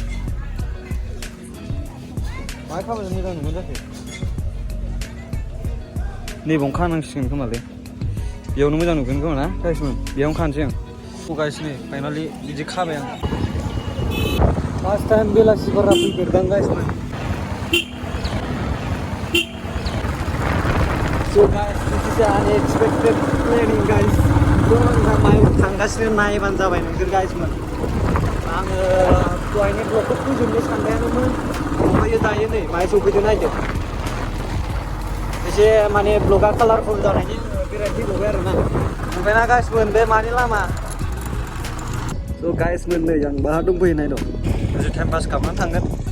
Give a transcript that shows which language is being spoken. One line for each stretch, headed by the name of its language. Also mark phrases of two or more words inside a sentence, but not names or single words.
Bodo: माहाय खाबा मोजां नुगोन जाखो नैबावनो खानांसिगोन खोमालै बेयावनो मोजां नुगोन खोमा ना गाइसमोन बेयावनो खानोसै आं गाइस नै फाइनालि बिदि खाबाय आं
English: first time
Bodo: बेलासिफोरा फैफेरदां गाइसमोन
English: So guys, this is an unexpected planning guys.
Bodo: थांगासिनो नायबानो जाबाय नोंसोर गाइसमोन आङो दहायनि ब्लगखौ फोजोबनो सानबायानोमोन ओमफ्राय दायो नै माहाय सफैदो नायदो एसे माने ब्लगा कालारफुल जानायनि बेरायफैबावबाय आरोना ओमफ्राय ना गाइसमोन बे मानि लामा स' गाइसमोन नै आं बाहा दंफैयो नायद' एसे
English: time pass
Bodo: खालामनानै थांगोन